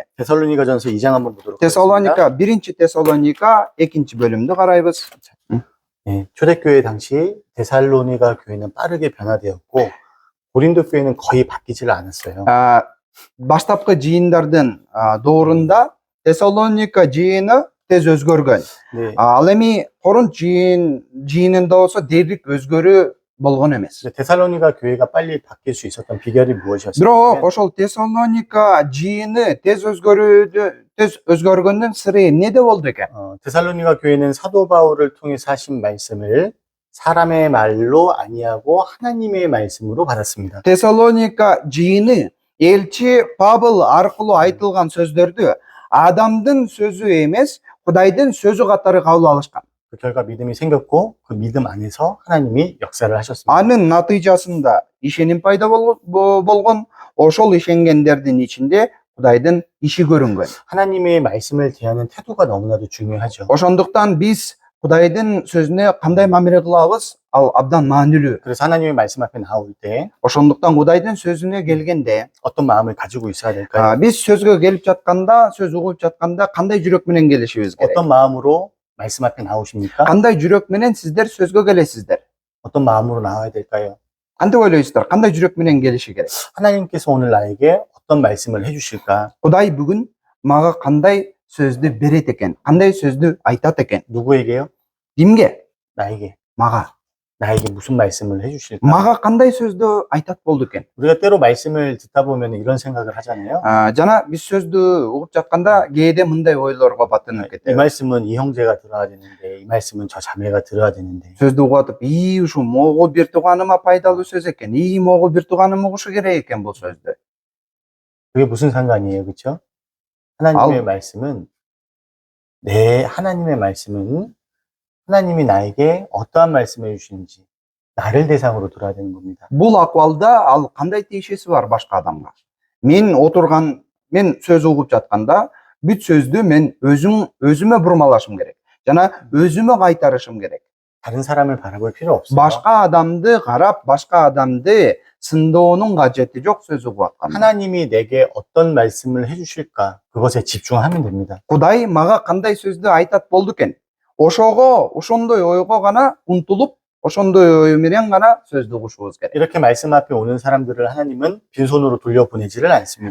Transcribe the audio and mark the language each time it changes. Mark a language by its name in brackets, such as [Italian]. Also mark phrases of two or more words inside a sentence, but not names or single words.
[Korean] 데살로니가전서 2장 한번 보도록 하겠습니다. [Kyrgyz] Тессалоника, биринчи Тессалоника 2 бөлүмдү карайбыз. [Korean] 네, 초대교회 당시 데살로니가 교회는 빠르게 변화되었고 고린도 교회는 거의 바뀌질 않았어요. [Kyrgyz] баштапкы жыйындардын доорунда Тессалоника жыйыны тез өзгөргөн. [Korean] 네, [Kyrgyz] ал эми корунт жыйынында болсо дээрлик өзгөрүү болгон эмес. [Korean] 데살로니가 교회가 빨리 바뀔 수 있었던 비결이 [Kyrgyz] бирок [Korean] 무엇이었을까요? [Kyrgyz] ошол Тессалоника жыйыны тез өзгөргөндүн сыры эмнеде болду экен? [Korean] 데살로니가 교회는 사도 바울을 통해서 하신 말씀을 사람의 말로 아니하고 하나님의 말씀으로 받았습니다. [Kyrgyz] Тессалоника жыйыны элчи Павыл аркылуу айтылган сөздөрдү адамдын сөзү эмес, Кудайдын сөзү катары кабыл алышкан. [Korean] 그 결과 믿음이 생겼고 그 믿음 안에서 하나님이 역사를 하셨습니다. [Kyrgyz] анын натыйжасында ишеним пайда болгон, ошол ишенгендердин ичинде Кудайдын иши көрүнгөн. [Korean] 하나님의 말씀을 대하는 태도가 너무나도 중요하죠. [Kyrgyz] ошондуктан биз Кудайдын сөзүнө кандай мамиле кылабыз? ал абдан маанилүү. [Korean] 그래서 하나님의 말씀 앞에 나올 때 [Kyrgyz] ошондуктан Кудайдын сөзүнө келгенде, [Korean] 어떤 마음을 가지고 있어야 될까요? [Kyrgyz] биз сөзгө келип жатканда, сөз угуп жатканда кандай жүрөк менен келишибиз керек? [Korean] 어떤 마음으로 말씀 앞에 나오십니까? [Kyrgyz] кандай жүрөк менен сиздер сөзгө келесиздер? [Korean] 어떤 마음으로 나와야 될까요? [Kyrgyz] кандай ойлойсуздар? кандай жүрөк менен келиши керек? [Korean] 하나님께서 오늘 나에게 어떤 말씀을 해주실까? [Kyrgyz] Кудай бүгүн мага кандай сөздү берет экен? Кандай сөздү айтат экен? [Korean] 누구에게요? [Kyrgyz] Кимге? [Korean] 나에게. [Kyrgyz] Мага. [Korean] 나에게 무슨 말씀을 해주실까? [Kyrgyz] Мага кандай сөздү айтат болду экен? [Korean] 우리가 때로 말씀을 듣다 보면 이런 생각을 하잖아요. [Kyrgyz] Жана биз сөздү угуп жатканда кээде мындай ойлорго баттанып [Korean] 이 [Kyrgyz] кетебиз. [Korean] 말씀은 이 형제가 들어야 되는데, 이 말씀은 저 자매가 들어야 되는데. [Kyrgyz] Сөздү угуп атып, ушу могу бир тууганыма пайдалуу сөз экен. Могу бир тууганым угушу керек экен бул сөздү. [Korean] 그게 무슨 상관이에요, 그렇죠? 하나님의 알- 말씀은 하나님의 말씀은 하나님이 나에게 어떠한 말씀을 해주시는지 나를 대상으로 들어야 되는 겁니다. [Kyrgyz] Бул акыбалда ал кандай тиешеси бар башка адамга? Мен сөз угуп жатканда бүт сөздү мен өзүмө бурмалашым керек. Жана өзүмө кайтарышым керек. [Korean] 다른 사람을 바라볼 필요 없어요. [Kyrgyz] Башка адамды карап, башка адамды сындоонун кажети жок сөз угуп атканда. [Korean] 하나님이 내게 어떤 말씀을 해주실까 그것에 집중하면 됩니다. [Kyrgyz] Кудай мага кандай сөздү айтат болду экен? Ошондой ойго гана умтулуп, ошондой ою менен гана сөздү угушубуз керек. [Korean] 이렇게 말씀 앞에 오는 사람들을 하나님은 빈손으로 돌려보내지를 않습니다.